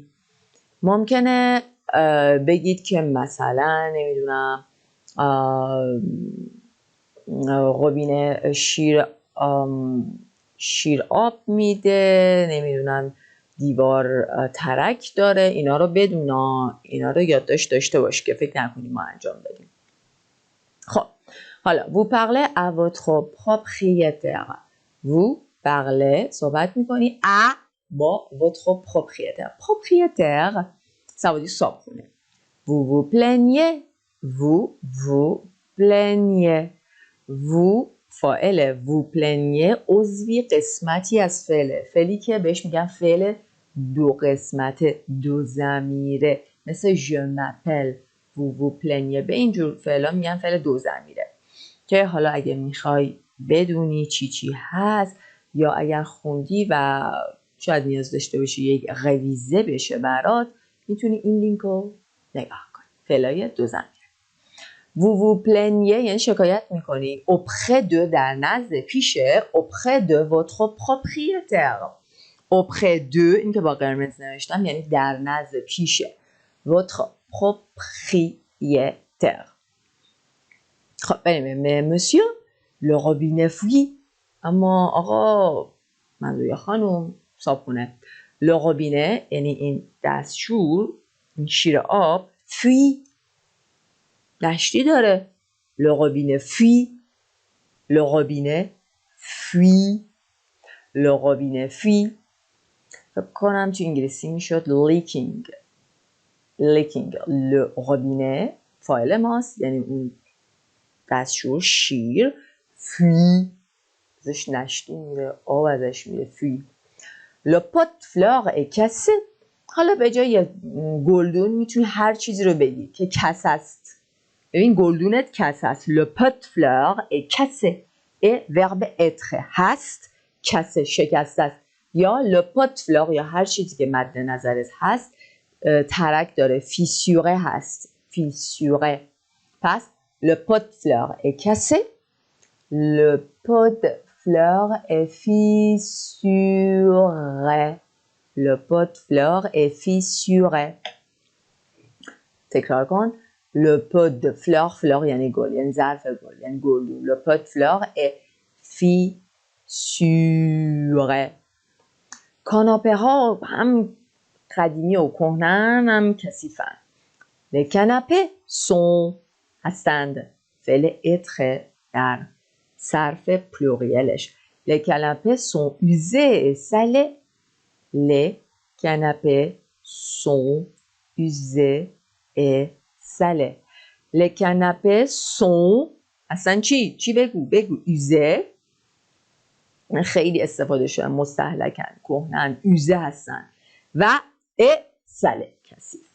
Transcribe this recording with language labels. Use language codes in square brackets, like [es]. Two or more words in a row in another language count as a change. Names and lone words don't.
[fa] ممکنه بگید که مثلا نمیدونم قبینه شیر آب میده، نمیدونم دیوار ترک داره. اینا رو بدون، اینا رو یادداشت داشته باش که فکر نکنیم ما انجام بدیم. خب حالا [fr] vous parlez à votre propriétaire. vous parlez، [fa] صحبت میکنی à با [fr] votre propriétaire. propriétaire ça veut dire صابخونه. vous vous plaignez. vous plaignez. vous [fa] فاعل [fr] vous plaignez [fa] عضوی قسمتی از فعله، فعلی که بهش میگن فعل دو قسمته، دو ضمیره، مثل [fr] je m'appelle vous plaignez. [fa] به اینجور فعلا میگن فعل دو ضمیره که حالا اگه میخوای بدونی چی هست یا اگر خوندی و شاید نیاز داشته باشی یک رویزه بشه برات، میتونی این لینک رو نگاه کنی. فعلای دو ضمیره. [fr] vous plaignez [fa] یعنی شکایت میکنی [fr] auprès de، [fa] در نزد، پیشه، [fr] auprès de votre propriétaire. auprès de [fa] این که با قرمز نوشتم یعنی در نزد، پیشه، [fr] votre propriétaire. [fa] خب بریم. [fr] monsieur le robinet fuit. [fa] اما آقا، منظور خانم، صابخونه. [fr] le robinet [fa] یعنی این دستشوی، این شیر آب، fuit دشتی داره. [fr] le robinet fuit. le robinet fuit. le robinet fuit. [fa] فکر کنم تو انگلیسی میشد leaking. [fr] le robinet [fa] فاعل ماست، یعنی اون دستشوی شیر، fuit ازش نشتی میره، آب ازش میره، [fr] fuit. le pot de fleurs est cassé. [fa] حالا به جای گلدون میتونی هر چیزی رو بگی که کسه است. ببین گلدونت کسه است. [fr] le pot de fleurs est cassé. et verbe être [fa] هست، کسه شکسته است. یا [fr] le pot de fleurs [fa] یا هر چیزی که مد نظرت هست ترک داره، فیسوره هست، فیسوره. [fr] پس le pot de fleurs est cassé. le pot de fleurs est fissuré. le pot de fleurs est fissuré. [fa] تکرار کن. [fr] le pot de fleurs، fleur [fa] یعنی گل، یعنی ظرف گل، یعنی گلدون. [fr] le pot de fleurs est fissuré. [fa] کاناپه ها هم قدیمی و کهنن هم کثیفن. [fr] les canapés sont [fa] هستند، فعل être در صرف پلوریلش. [fr] les canapés sont usés et salés. les canapés sont usés et salés. les canapés sont [fa] اصلا چی بگو usés، خیلی استفاده شده، مستهلکن، کهنن، usés هستن، و salé کثیف.